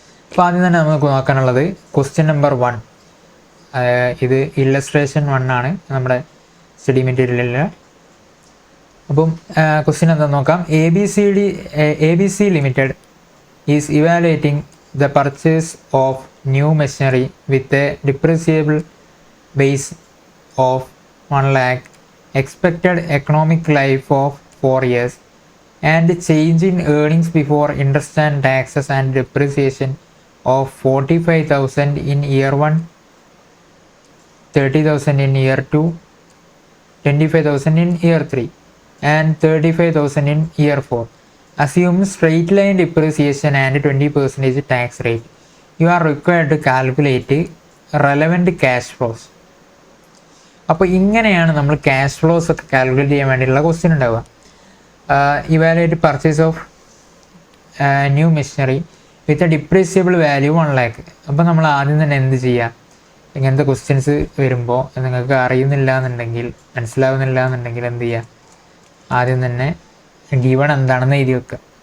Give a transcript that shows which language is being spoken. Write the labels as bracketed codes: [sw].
[ml] അപ്പോൾ ആദ്യം തന്നെ നമുക്ക് നോക്കാനുള്ളത് ക്വസ്റ്റ്യൻ നമ്പർ 1. ഇത് ഇല്ലസ്ട്രേഷൻ 1 ആണ് നമ്മുടെ സ്റ്റഡി മെറ്റീരിയലിൽ. അപ്പം ക്വസ്റ്റ്യൻ എന്താണെന്ന് നോക്കാം. [en] A B C limited is evaluating the purchase of new machinery with a depreciable base of 1 lakh, expected economic life of 4 years, and change in earnings before interest and taxes and depreciation of 45,000 in year 1, 30,000 in year 2, 25,000 in year 3, and 35,000 in year 4. Assume straight line depreciation and 20% tax rate. You are required to calculate relevant cash flows. [ml] അപ്പോൾ ഇങ്ങനെയാണ് നമ്മൾ cash flows ഒക്കെ calculate ചെയ്യാൻ വേണ്ടിയിട്ടുള്ള question ഉണ്ടാവുക. [en] Evaluate purchase of new machinery with a depreciable value 1 lakh. [ml] അപ്പോൾ നമ്മൾ ആദ്യം തന്നെ എന്ത് ചെയ്യുക, ഇങ്ങനത്തെ ക്വസ്റ്റ്യൻസ് വരുമ്പോൾ നിങ്ങൾക്ക് അറിയുന്നില്ല എന്നുണ്ടെങ്കിൽ, മനസ്സിലാവുന്നില്ല എന്നുണ്ടെങ്കിൽ എന്ത് ചെയ്യുക, ആദ്യം തന്നെ ഗിവൺ എന്താണെന്ന് എഴുതി വെക്കുക.